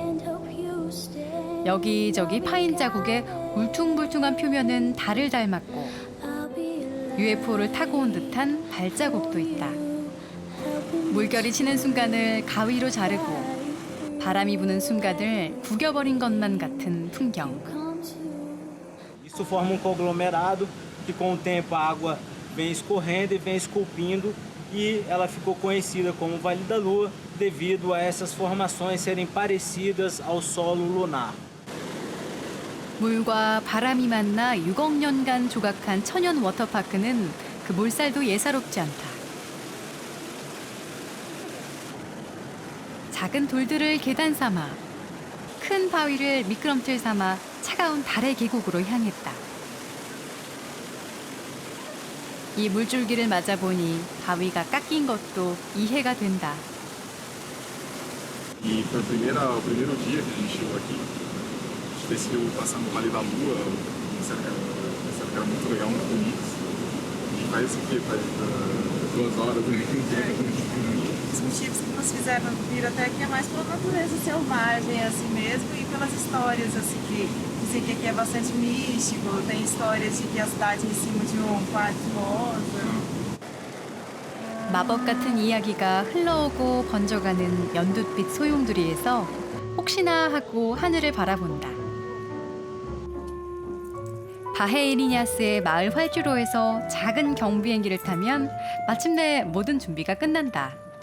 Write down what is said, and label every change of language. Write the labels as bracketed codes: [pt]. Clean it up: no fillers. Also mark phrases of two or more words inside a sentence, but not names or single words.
[ko] 여기저기 파인 자국에 울퉁불퉁한 표면은 달을 닮았고 UFO를 타고 온 듯한 발자국도 있다. 물결이 치는 순간을 가위로 자르고 바람이 부는 순간을 구겨버린 것만 같은 풍경. [pt] Isso forma conglomerado que com o tempo a água vem escorrendo e vem esculpindo e ela ficou conhecida como Vale da Lua devido a essas formações serem parecidas ao solo lunar. [ko] 물과 바람이 만나 6억 년간 조각한 천연 워터파크는 그 물살도 예사롭지 않다. 작은 돌들을 계단 삼아 큰 바위를 미끄럼틀 삼아 차가운 달의 계곡으로 향했다. 이 물줄기를 맞아보니 바위가 깎인 것도 이해가 된다. [pt] E foi o primeiro dia que a gente chegou aqui. A gente decidiu passar no Vale da Lua. Disseram que era muito legal, muito bonito. A gente faz isso aqui, faz 2 horas. Os motivos que nos fizeram vir até aqui é mais pela natureza selvagem, assim mesmo, e pelas histórias, assim, que dizem que aqui é bastante místico, tem histórias de que a cidade em cima de um quarto rosa. [ko] 마법 같은 이야기가 흘러오고 번져가는 연두빛 소용돌이에서 혹시나 하고 하늘을 바라본다. 바헤이리냐스의 마을 활주로에서 작은 경비행기를 타면 마침내 모든 준비가 끝난다.